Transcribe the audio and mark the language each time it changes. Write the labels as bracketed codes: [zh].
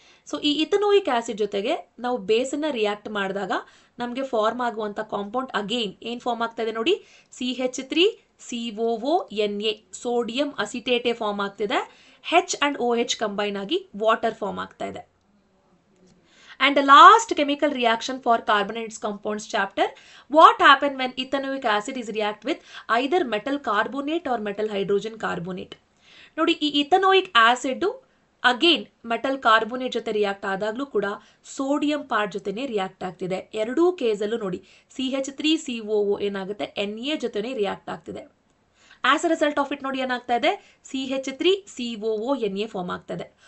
[kn] So ಈ ಇಥನೋಯಿಕ್ acid ಜೊತೆಗೆ ನಾವು ಬೇಸನ್ನು ರಿಯಾಕ್ಟ್ ಮಾಡಿದಾಗ ನಮಗೆ ಫಾರ್ಮ್ ಆಗುವಂಥ ಕಾಂಪೌಂಡ್ ಅಗೇನ್ ಏನು ಫಾರ್ಮ್ ಆಗ್ತಾ ಇದೆ ನೋಡಿ, CH3COONA ಸೋಡಿಯಂ ಅಸಿಟೇಟೇ ಫಾರ್ಮ್ ಆಗ್ತಿದೆ. H and OH ಕಂಬೈನ್ ಆಗಿ ವಾಟರ್ ಫಾರ್ಮ್ ಆಗ್ತಾ ಇದೆ. [en] And the last chemical reaction for carbon and its compounds chapter, what happen when ethanoic acid is react with either metal carbonate or metal hydrogen carbonate. [kn] ನೋಡಿ ಈ ಇಥನೋಯಿಕ್ acid again metal carbonate ಜೊತೆ react ಆದಾಗಲೂ ಕೂಡ sodium part ಜೊತೆನೇ react ಆಗ್ತಿದೆ. ಎರಡೂ ಕೇಸಲ್ಲೂ ನೋಡಿ CH3COO ಏನಾಗುತ್ತೆ, Na ಜೊತೆನೇ ರಿಯಾಕ್ಟ್ ಆಗ್ತಿದೆ. [en] as a result of it [kn] ನೋಡಿ ಏನಾಗ್ತಾ ಇದೆ, CH3COONA ಫಾರ್ಮ್ ಆಗ್ತಾ ಇದೆ.